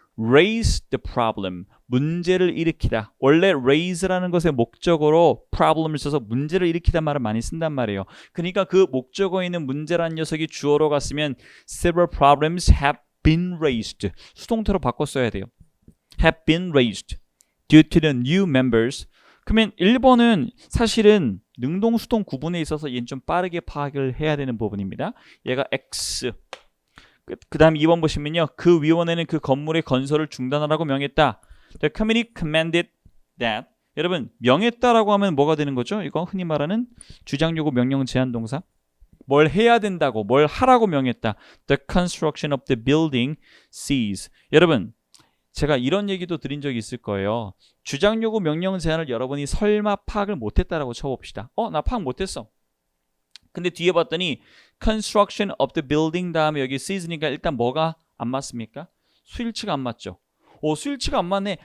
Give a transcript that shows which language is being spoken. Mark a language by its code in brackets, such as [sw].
[en] Raise the problem. 문제를 일으키다. [ko] 원래 raise라는 것의 목적어로 problem을 써서 문제를 일으키다 말을 많이 쓴단 말이에요. 그러니까 그 목적어에 있는 문제라는 녀석이 주어로 갔으면 Several problems have been raised. 수동태로 바꿔 써야 돼요. [en] Have been raised due to the new members. [ko] 그러면 1번은 사실은 능동수동 구분에 있어서 얘는 좀 빠르게 파악을 해야 되는 부분입니다. 얘가 X. 그 다음 2번 보시면요. 그 위원회는 그 건물의 건설을 중단하라고 명했다. [en] The committee commanded that. [ko] 여러분 명했다라고 하면 뭐가 되는 거죠? 이거 흔히 말하는 주장, 요구, 명령, 제한 동사. 뭘 해야 된다고, 뭘 하라고 명했다. [en] The construction of the building cease. [ko] 여러분 제가 이런 얘기도 드린 적이 있을 거예요. 주장, 요구, 명령, 제한을 여러분이 설마 파악을 못했다라고 쳐봅시다. 나 파악 못했어. 근데 뒤에 봤더니 construction of the building 다음에 여기 cease니까 일단 뭐가 안 맞습니까? 수일치가 안 맞죠. 수일치가 안 맞네.